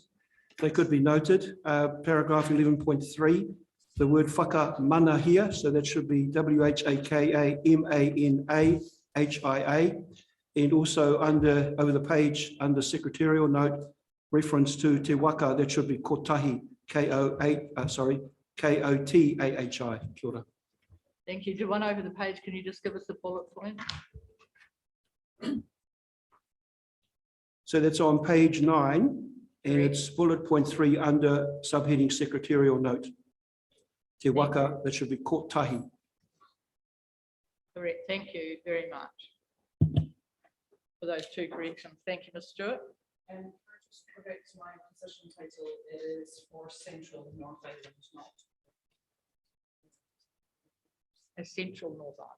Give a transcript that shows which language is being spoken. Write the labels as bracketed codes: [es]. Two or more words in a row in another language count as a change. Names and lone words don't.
[en] They could be noted. Paragraph 11.3, the word whakamana here, so that should be WHAKAMANAHIA. And also over the page under secretarial note, reference to [mi] te waka, [en] that should be kotahi, K-O-T-A-H-I. [mi] Kia ora. [en] Thank you. Do one over the page. Can you just give us the bullet point? So that's on page 9, and it's bullet point 3 under subheading secretarial note. [mi] Te waka, [en] that should be kotahi. Correct. Thank you very much for those two corrections. Thank you, Ms. Stewart. And just to correct my position title, it is for Central North Island, not. A Central North Island.